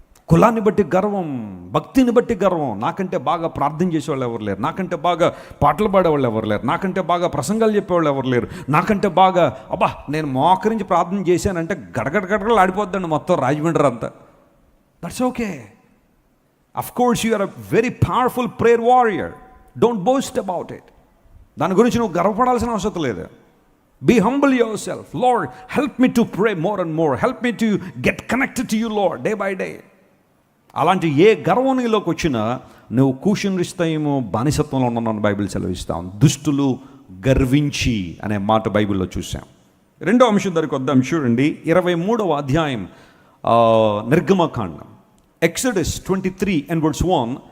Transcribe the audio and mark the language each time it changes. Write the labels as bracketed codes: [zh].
[te] కులాన్ని బట్టి గర్వం, భక్తిని బట్టి గర్వం. నాకంటే బాగా ప్రార్థన చేసేవాళ్ళు ఎవరు లేరు, నాకంటే బాగా పాటలు పాడేవాళ్ళు ఎవరు లేరు, నాకంటే బాగా ప్రసంగాలు చెప్పేవాళ్ళు ఎవరు లేరు, నాకంటే బాగా అబ్బా నేను మోకరించి ప్రార్థన చేశానంటే గడగడగడగలు ఆడిపోద్దండి మొత్తం రాజమండ్రి అంతా. [en] That's okay. Of course you are a very powerful prayer warrior. Don't boast about it. [te] దాని గురించి నువ్వు గర్వపడాల్సిన అవసరం లేదు. [en] Be humble yourself. Lord, help me to pray more and more. Help me to get connected to you, Lord, day by day. [te] అలాంటి ఏ గర్వం నీలోకి వచ్చినా నువ్వు కూషన్రిస్తాయేమో బానిసత్వంలో ఉన్నాను బైబిల్ సెలవిస్తాం. దుష్టులు గర్వించి అనే మాట బైబిల్లో చూసాం. రెండో అంశం దగ్గరికి వద్దాం. చూడండి 23వ అధ్యాయం నిర్గమకాండం, ఎక్సోడస్ 23:1.